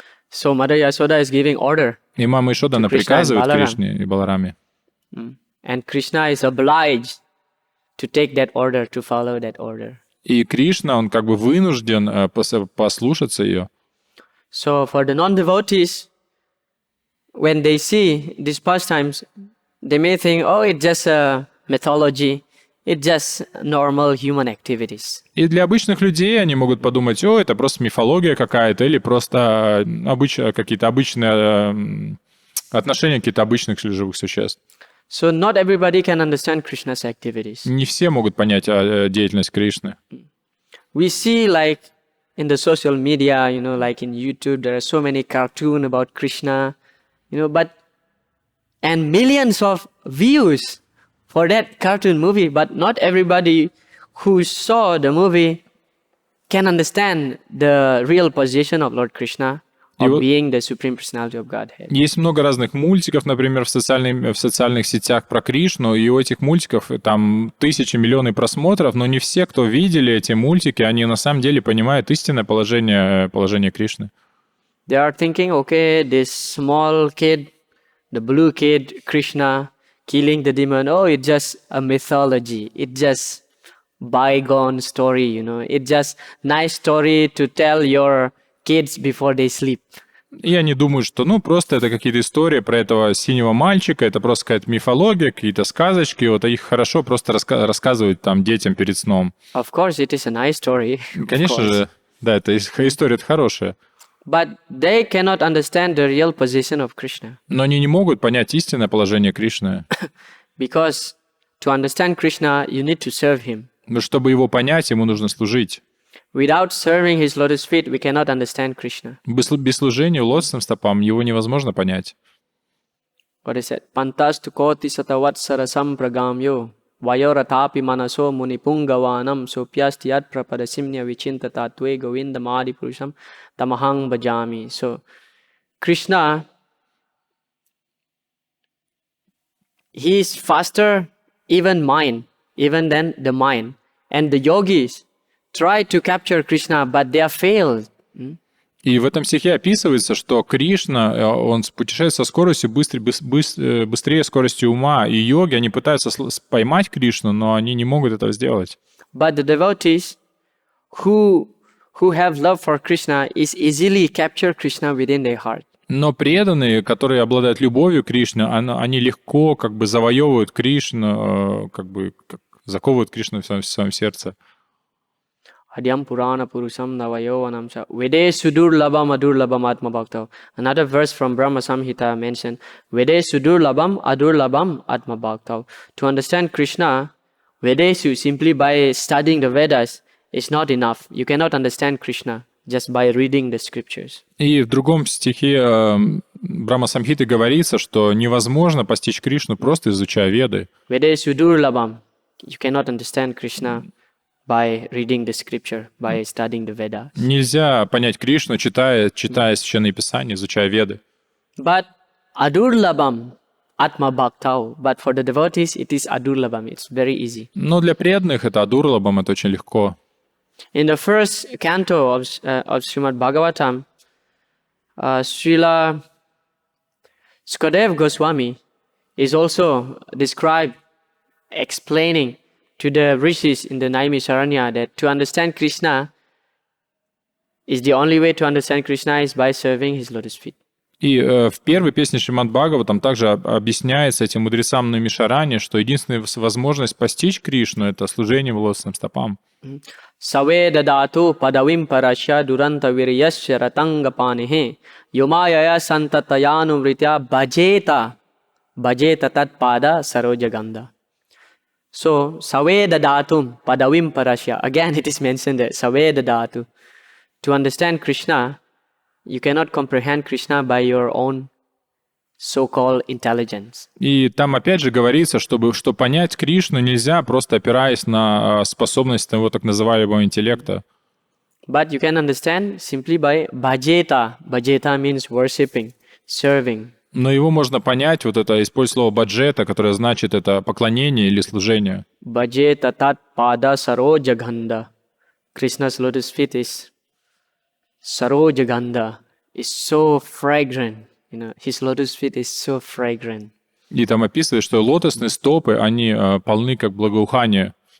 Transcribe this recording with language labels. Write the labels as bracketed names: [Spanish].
[English] So Mother Yasoda is giving order, [Russian] И мама Ишода, она [English] Krishna and [Russian] приказывает [English] Balaram. [Russian] Кришне и Балараме. [English] and Krishna is obliged to take that order, to follow that order. [Russian] И Кришна, он как бы вынужден послушаться ее. [English] So for the non-devotees, when they see these pastimes, they may think, oh, it's just a mythology, it's just normal human activities. [Russian] И для обычных людей они могут подумать, о, это просто мифология какая-то, или просто какие-то обычные отношения каких-то обычных живых существ. [English] So not everybody can understand Krishna's activities. [Russian] Не все могут понять деятельность Кришны. [English] We see like in the social media, like in YouTube, there are so many cartoons about Krishna, and millions of views for that cartoon movie, but not everybody who saw the movie can understand the real position of Lord Krishna, of being the Supreme Personality of Godhead. [Russian] Есть много разных мультиков, например, в социальных сетях про Кришну, и у этих мультиков там тысячи, миллионы просмотров, но не все, кто видели эти мультики, они на самом деле понимают истинное положение Кришны. [English] They are thinking, okay, this small kid, the blue kid, Krishna, killing the demon, oh, it's just a mythology. It's just bygone story, It's just nice story to tell your kids before they sleep. [Russian] И они думают, что просто это какие-то истории про этого синего мальчика, это просто какая-то мифология, какие-то сказочки, вот их хорошо просто рассказывать там детям перед сном. [English] Of course, it is a nice story. [Russian] Конечно же, да, эта история хорошая. [English] But they cannot understand the real position of Krishna. [Russian] Но они не могут понять истинное положение Кришны. [English] Because to understand Krishna, you need to serve him. [Russian] Но чтобы его понять, ему нужно служить. [English] Without serving his lotus feet, we cannot understand Krishna. [Russian] Без служения лотосным стопам его невозможно понять. [English] what is it? [Sanskrit] Pantastu koti satavatsarasam pragamyo vayoratapi manaso munipungavanam sopyastyat prapadasimnya vichintatatve govindamadi purusham tamahang bhajami. [English] So Krishna, he is faster even than the mind. And the yogis try to capture Krishna, but they are failed. [Russian] И в этом стихе описывается, что Кришна, он путешествует со скоростью быстрее скорости ума, и йоги, они пытаются поймать Кришну, но они не могут этого сделать. [English] But the devotees who have love for Krishna is easily capture Krishna within their heart. [Russian] Но преданные, которые обладают любовью к Кришне, они легко как бы завоевывают Кришну, заковывают Кришну в своем сердце. [Sanskrit] Adyam Purana Purusam Navayovanam Cha Vede Sudur Labam Adur Labam Atma Bhaktav. [English] Another verse from Brahma Samhita mentioned [Sanskrit] Vede Sudur Labam Adur Labam Atma Bhaktav. [English] To understand Krishna, Vedesu, simply by studying the Vedas, is not enough. You cannot understand Krishna just by reading the scriptures. [Russian] И в другом стихе Брахма Самхиты говорится, что невозможно постичь Кришну, просто изучая Веды. [Sanskrit] Vede Sudur Labam. [English] You cannot understand Krishna by reading the scripture, by studying the Vedas. [Russian] Нельзя понять Кришну, читая Священное Писание, изучая Веды. [Sanskrit] But Adurlabam Atma Bhaktav. [English] But for the devotees, it is Adurlabam. It's very easy. [Russian] Но для преданных это Адурлабам, это очень легко. [English] In the first canto of Shrimad Bhagavatam, Srila Sukadev Goswami is also described, explaining to the rishis in the Naimisharanya that to understand Krishna is the only way to understand Krishna is by serving his lotus feet. [Russian] И в первой песне Шримад Бхагаватам также объясняется этим мудрецам Наймишарани, что единственная возможность постичь Кришну — это служение лотосным стопам. [Sanskrit] Саве дадату падавим парашя дуранта вирьясya ратангапанихе йомаяя сантатаянувритя баджета тат пада сарojaganda. So, Save Dadatum Padavim Parasya. [English] Again, it is mentioned there, [Sanskrit] Save Dadatu. [English] To understand Krishna, you cannot comprehend Krishna by your own so-called intelligence. [Russian] И там опять же говорится, что понять Кришну нельзя, просто опираясь на способность его так называемого интеллекта. [English] But you can understand simply by bhajeta. Bhajeta means worshipping, serving. [Russian] Но его можно понять, вот это, используя слово баджета, которое значит это поклонение или служение. [Sanskrit] Bhajeta tat pada sarojaganda. [English] Krishna's lotus feet is sarojaganda. Is so fragrant. You know, his lotus feet is so fragrant. [Russian] И там описывает, что лотосные стопы, они полны как благоухание.